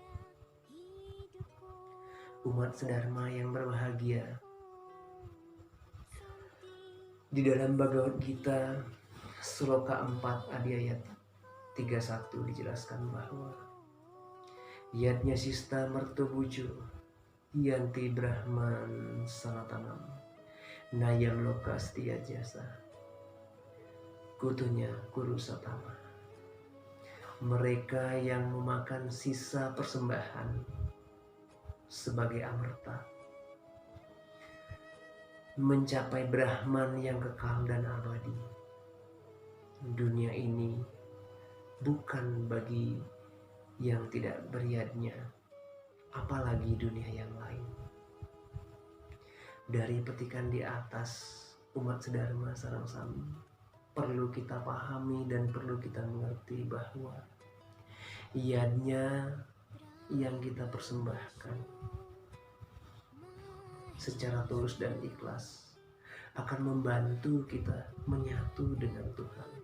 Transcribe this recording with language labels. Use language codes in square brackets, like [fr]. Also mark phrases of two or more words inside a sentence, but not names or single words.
[id] Umat sedharma yang berbahagia, di dalam Bhagavad Gita Sloka 4 ayat 31 dijelaskan bahwa [sa] Yatnya sista mertobujo yanti brahman sanatanam nayam lokastia jasa kutunya kuru satama. [id] Mereka yang memakan sisa persembahan sebagai amerta mencapai Brahman yang kekal dan abadi. Dunia ini bukan bagi yang tidak beriadnya, apalagi dunia yang lain. Dari petikan di atas, umat sedharma [ban] sareng sami [id] perlu kita pahami dan perlu kita mengerti bahwa iadnya yang kita persembahkan secara tulus dan ikhlas akan membantu kita menyatu dengan Tuhan.